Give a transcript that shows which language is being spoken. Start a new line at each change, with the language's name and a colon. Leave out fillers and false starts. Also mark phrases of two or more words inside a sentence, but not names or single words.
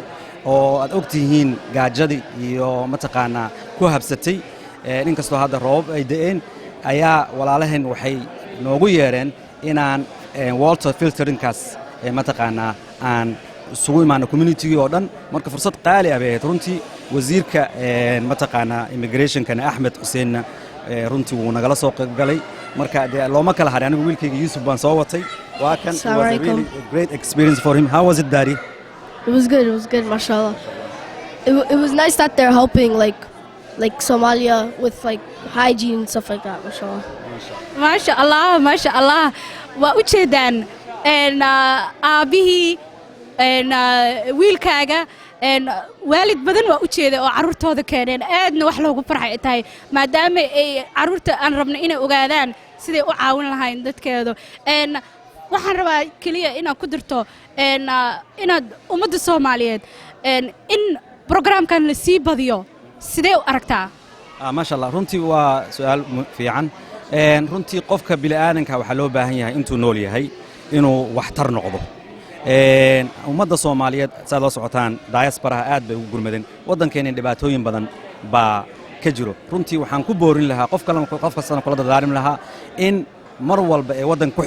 Somali: oo aad ogtihiin gaajadii iyo mataqaana ku habsatay inkastoo hadda roob ay da'een ayaa walaalaheen waxay noogu yeereen inaan
English: water filteringkaas
Somali: mataqaana aan isugu imaano community oo dhan marka fursad qaali ah bay ahayd runtii wasiirka mataqaana immigrationkana Axmed Xuseen runtii wuu nagala soo qayb galay marka looma kala haray anigu wiilkayga Yusuf baan soo watay waa kan
English: was a really great experience for him how was it daddy It was good, mashallah. It was nice that they're helping like Somalia with like hygiene and stuff like that, mashallah.
Arabic: ما شاء الله
Somali: waa u jeedaan aabihii wiilkaaga waalid badan waa u jeeda oo caruurtooda keeneen aadna wax loogu farxay tahay maadaama ay caruurta aan rabno inay ogaadaan siday u caawin lahayn dadkeedu waxaan rabaa kaliya inaad ku dirto inaad ummadda Soomaaliyeed in programkan la sii badiyo sidee u aragtaa
Arabic: ما شاء الله
Somali: runtii waa su'aal fiican runtii qofka bini'aadanka waxa loo baahan yahay intuu nool yahay inuu wax tar noqdo ummadda Soomaaliyeed saad la socotaan diaspora aad bay ugu gurmadeen wadankeena dhibaatooyin badan baa ka jiro runtii waxaan ku boorin lahaa qof kasta kula dadaarin lahaa in mar walba ay wadan ku